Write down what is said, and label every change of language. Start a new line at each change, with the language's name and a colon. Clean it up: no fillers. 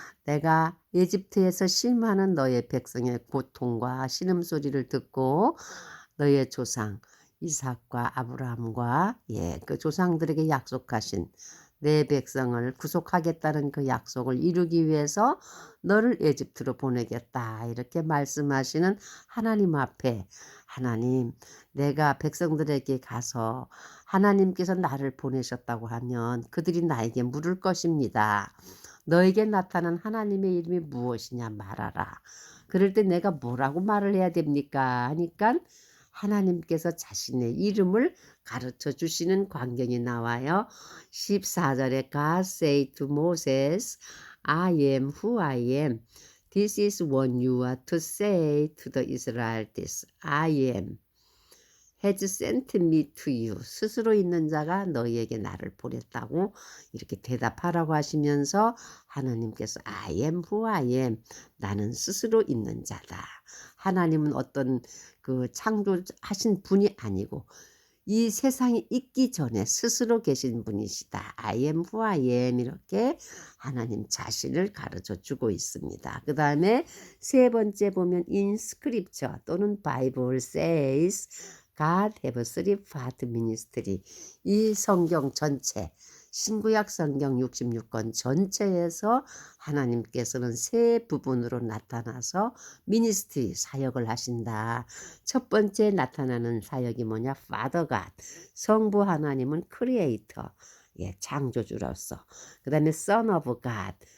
Korean: 내가 에집트에서 심하는 너의 백성의 고통과 신음소리를 듣고 너의 조상 이삭과 아브라함과 그 조상들에게 약속하신 내 백성을 구속하겠다는 그 약속을 이루기 위해서 너를 에집트로 보내겠다, 이렇게 말씀하시는 하나님 앞에, 하나님, 내가 백성들에게 가서 하나님께서 나를 보내셨다고 하면 그들이 나에게 물을 것입니다. 너에게 나타난 하나님의 이름이 무엇이냐 말하라. 그럴 때 내가 뭐라고 말을 해야 됩니까? 하니까 하나님께서 자신의 이름을 가르쳐 주시는 광경이 나와요. 14절에
English: God said to Moses, I am who I am. This is what you are to say to the Israelites. I am has sent me to you.
Korean: 스스로 있는 자가 너희에게 나를 보냈다고 이렇게 대답하라고 하시면서 하나님께서
English: I am who I am.
Korean: 나는 스스로 있는 자다. 하나님은 어떤 그 창조하신 분이 아니고 이 세상이 있기 전에 스스로 계신 분이시다.
English: I am who I am.
Korean: 이렇게 하나님 자신을 가르쳐 주고 있습니다. 그 다음에 세 번째 보면
English: in scripture
Korean: 또는
English: Bible says God have three part ministry.
Korean: 이 성경 전체, 신구약 성경 66권 전체에서 하나님께서는 세 부분으로 나타나서 미니스트리, 사역을 하신다. 첫 번째 나타나는 사역이 뭐냐? Father God, 성부 하나님은 크리에이터, 창조주로서. 그 다음에 Son of God,